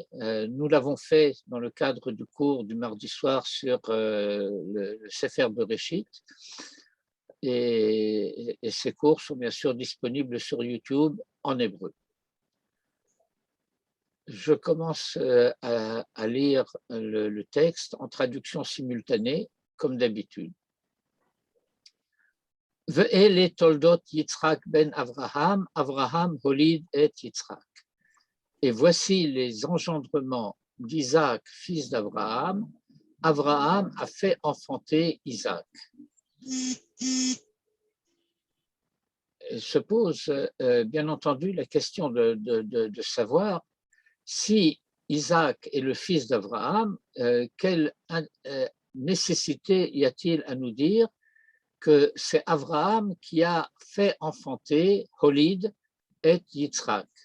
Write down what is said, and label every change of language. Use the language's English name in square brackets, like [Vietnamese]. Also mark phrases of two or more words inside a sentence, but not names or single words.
[French] Nous l'avons fait dans le cadre du cours du mardi soir sur le Sefer Bereshit. Et ces cours sont bien sûr disponibles sur YouTube en hébreu. Je commence à lire le texte en traduction simultanée, comme d'habitude. [Hebrew] ואלה תולדות יצחק בן אברהם, אברהם הוליד את יצחק. [French] Et voici les engendrements d'Isaac, fils d'Abraham. Abraham a fait enfanter Isaac. Il se pose bien entendu la question de savoir si Isaac est le fils d'Abraham, quelle nécessité y a-t-il à nous dire que c'est Abraham qui a fait enfanter [Hebrew] הוליד את יצחק.